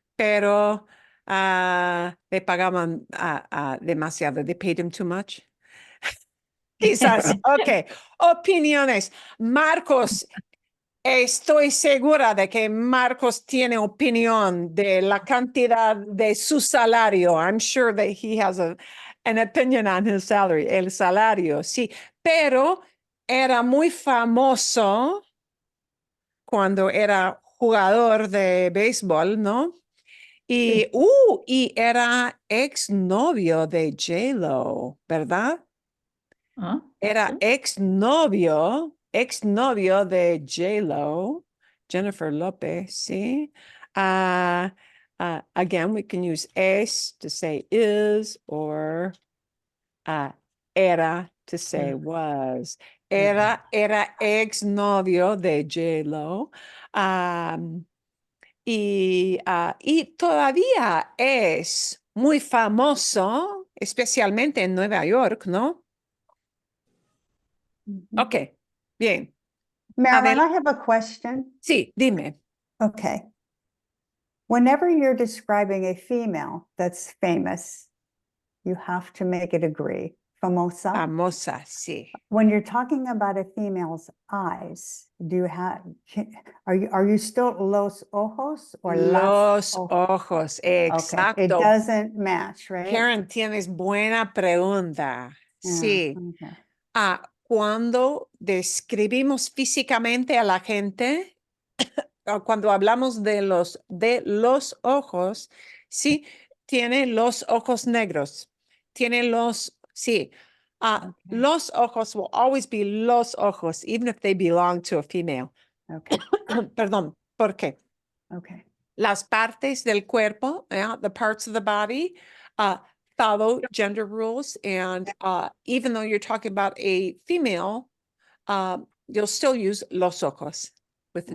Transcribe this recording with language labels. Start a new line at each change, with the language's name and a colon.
Spanish: pero le pagaban demasiado.
English: They paid him too much. Quizás. Ok. Opiniones.
Spanish: Marcos, estoy segura de que Marcos tiene opinión de la cantidad de su salario.
English: I'm sure that he has an opinion on his salary.
Spanish: El salario, sí. Pero era muy famoso cuando era jugador de béisbol, ¿no? Y era exnovio de J-Lo, ¿verdad? Ah, Era sí. exnovio de J-Lo, Jennifer Lopez, ¿sí?
English: Again, we can use es to say is or era to say was.
Spanish: Era exnovio de J-Lo. Y todavía es muy famoso, especialmente en Nueva York, ¿no? Ok, bien. Marilyn, Adel-
English: I have a question.
Spanish: Sí, dime.
English: Okay. Whenever you're describing a female that's famous, you have to make it agree.
Spanish: Famosa. Famosa, sí.
English: When you're talking about a female's eyes, do you have, are you still los ojos or las
Spanish: Los ojos? ojos,
English: Okay, it
Spanish: exacto.
English: doesn't match, right?
Spanish: Karen, tienes buena pregunta.
English: Yeah,
Spanish: Sí.
English: okay.
Spanish: Cuando describimos físicamente a la gente, cuando hablamos de los ojos, sí, tiene los ojos negros. Tiene sí.
English: Okay. Los ojos will always be los ojos, even if they belong to a female. Okay,
Spanish: Perdón, ¿por qué?
English: okay.
Spanish: Las partes del cuerpo,
English: the parts of the body, follow gender rules. And even though you're talking about a female, you'll still use los ojos with the